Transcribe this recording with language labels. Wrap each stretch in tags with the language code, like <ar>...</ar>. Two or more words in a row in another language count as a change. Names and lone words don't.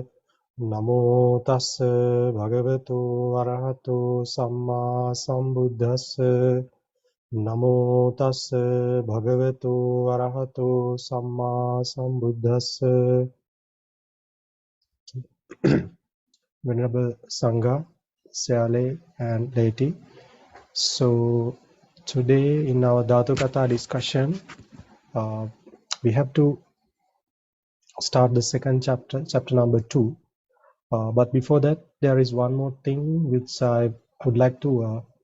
<pi>Namo tassa bhagavato arahato samma sambuddhassa. Namo tassa bhagavato arahato samma sambuddhassa.</pi> <en>Venerable Sangha, Seale and Laity. So today in our Dhatukatha discussion, we have to start the second chapter, chapter number 2. But before that, there is one more thing which I would like to.</en>